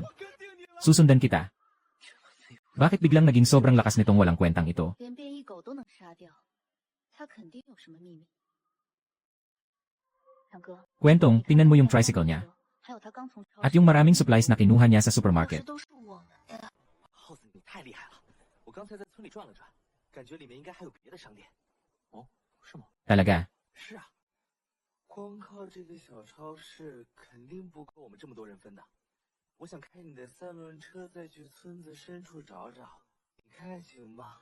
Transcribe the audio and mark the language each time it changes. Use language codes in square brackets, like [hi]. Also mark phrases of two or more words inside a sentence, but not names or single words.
[tl] Susundan kita. Bakit biglang naging sobrang lakas nitong walang kwentang ito? Kwentong, tingnan mo yung tricycle niya. At yung maraming supplies na kinuha niya sa supermarket. [zh] 太厉害了！我刚才在村里转了转，感觉里面应该还有别的商店。哦，是吗？ [tl] Talaga. [zh] 是啊，光靠这个小超市肯定不够我们这么多人分的。我想开你的3轮车再去村子深处找找，你看行吗？